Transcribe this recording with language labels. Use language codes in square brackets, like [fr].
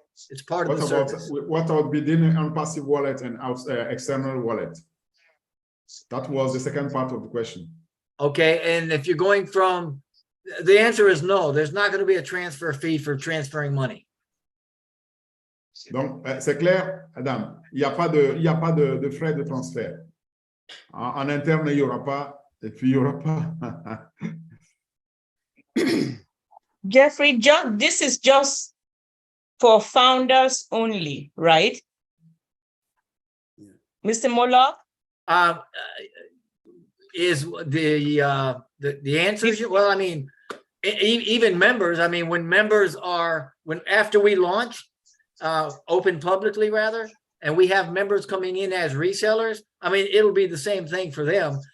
[en] It's part of the service. What about within OnPassive wallet and external wallet? That was the second part of the question. Okay, and if you're going from, the answer is no, there's not going to be a transfer fee for transferring money. [fr] Donc, c'est clair, Adam, il n'y a pas de frais de transfert. En interne, il n'y aura pas, et puis il n'y aura pas. [en] Jeffrey, this is just for founders only, right? Mr. Morlock? Is the answer? Well, I mean, even members, I mean, when members are, after we launch, open publicly rather, and we have members coming in as resellers, I mean, it'll be the same thing for them.